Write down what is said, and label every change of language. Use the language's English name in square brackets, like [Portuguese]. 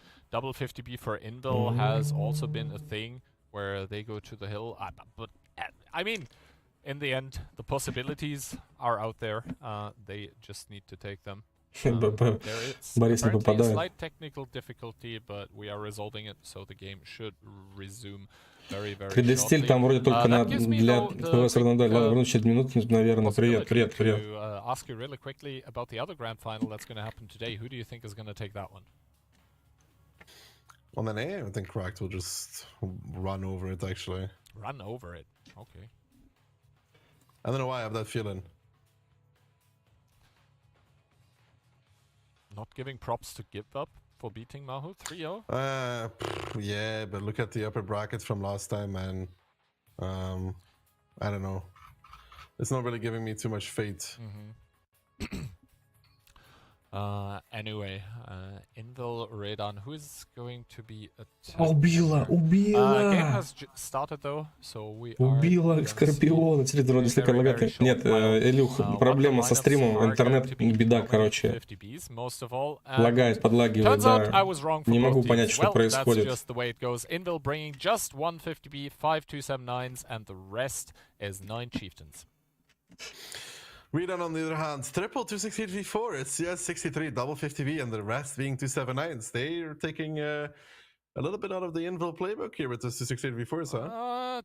[English] Double 50B for Invil has also been a thing where they go to the hill. But I mean, in the end, the possibilities are out there. They just need to take them. There is apparently a slight technical difficulty, but we are resolving it, so the game should resume very, very shortly. [Russian] 3D-стиль там вроде только для ПВС Ранговые. Ладно, вернусь через минуту, наверное. Привет. [English] Ask you really quickly about the other grand final that's going to happen today. Who do you think is going to take that one? On an A, I think Cracked will just run over it, actually. Run over it? Okay. I don't know why I have that feeling. Not giving props to give up for beating Mahu 3-0? Yeah, but look at the upper bracket from last time, man. I don't know. It's not really giving me too much faith. Anyway, Invil, Redan, who is going to be attacked? [Russian] Убила! [English] Game has started though, so we [Russian] Убила Скорпиона. Вроде слегка лагает. Нет, Илюх, проблема со стримом, интернет, беда, короче. Лагает, подлагивает, да. Не могу понять, что происходит. [English] Invil bringing just one 50B, 5 279s, and the rest is 9 chieftains. Redan, on the other hand, triple 268v4, it's CS 63, double 50v, and the rest being 279s. They're taking a little bit out of the Invil playbook here with the 268v4s, huh?